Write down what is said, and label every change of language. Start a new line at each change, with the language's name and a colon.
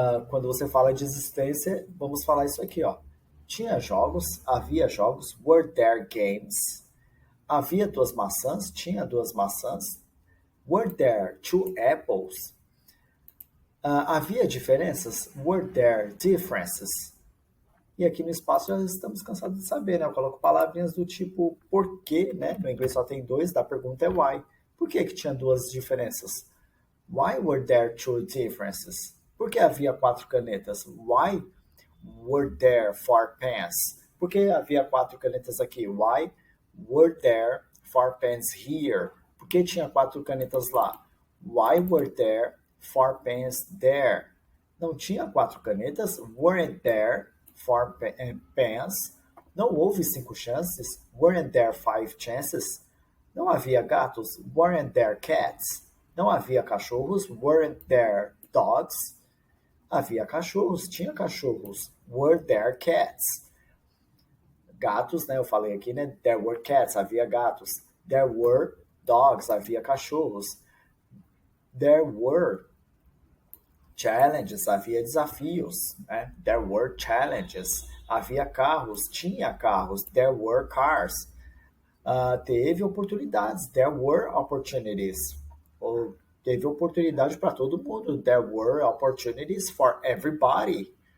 Portuguese: Quando você fala de existência, vamos falar isso aqui, ó. Tinha jogos, havia jogos,
English: were there games.
Portuguese: Havia duas maçãs, tinha duas maçãs.
English: Were there two apples?
Portuguese: Havia diferenças?
English: Were there differences?
Portuguese: E aqui no espaço já estamos cansados de saber, né? Eu coloco palavrinhas do tipo porquê, né? No inglês só tem dois, da pergunta é why. Por que que tinha duas diferenças?
English: Why were there two differences?
Portuguese: Por que havia quatro canetas?
English: Why were there four pens?
Portuguese: Por que havia quatro canetas aqui?
English: Why were there four pens here?
Portuguese: Por que tinha quatro canetas lá?
English: Why were there four pens there?
Portuguese: Não tinha quatro canetas?
English: Weren't there four pens?
Portuguese: Não houve cinco chances?
English: Weren't there five chances?
Portuguese: Não havia gatos?
English: Weren't there cats?
Portuguese: Não havia cachorros?
English: Weren't there dogs?
Portuguese: Havia cachorros, tinha cachorros.
English: Were there cats?
Portuguese: Gatos, né? Eu falei aqui, né?
English: There were cats,
Portuguese: havia gatos.
English: There were dogs,
Portuguese: havia cachorros.
English: There were challenges,
Portuguese: havia desafios, né?
English: There were challenges.
Portuguese: Havia carros, tinha carros.
English: There were cars.
Portuguese: Teve oportunidades.
English: There were opportunities.
Portuguese: Ou teve oportunidade para todo mundo.
English: There were opportunities for everybody.